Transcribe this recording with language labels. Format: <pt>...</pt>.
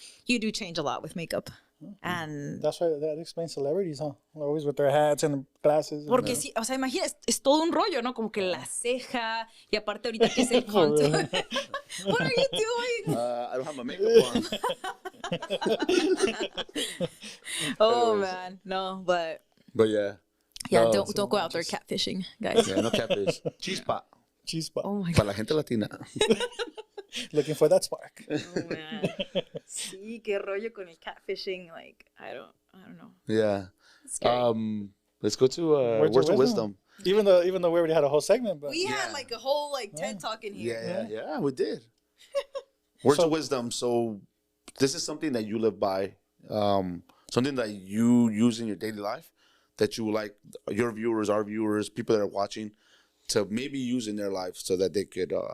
<en>you do change a lot with makeup. And That's why that explains celebrities, huh? Always with their hats and glasses.</en> <es>porque sí, o sea, imagina, es todo un rollo, ¿no? Como que la ceja, y aparte ahorita que es el contour.</es> <en>What are you doing? I don't have my makeup on. Oh, man. No, but But yeah. yeah, No, don't go out there catfishing, guys. Yeah, no catfish. Chispa. Chispa. Oh, my God.</en> <es>Para la gente latina.</es> <en>Looking for that spark. Oh, man.</en> <es>Sí, qué rollo con el catfishing.</es> <en>Like, I don't know. Yeah. It's scary. Let's go to Words of Wisdom. Even though we already had a whole segment, but We had like a whole like TED Talk in here. Yeah, we did. Words of Wisdom. So this is something that you live by, something that you use in your daily life that you like your viewers, our viewers, people that are watching to maybe use in their life so that they could,</en>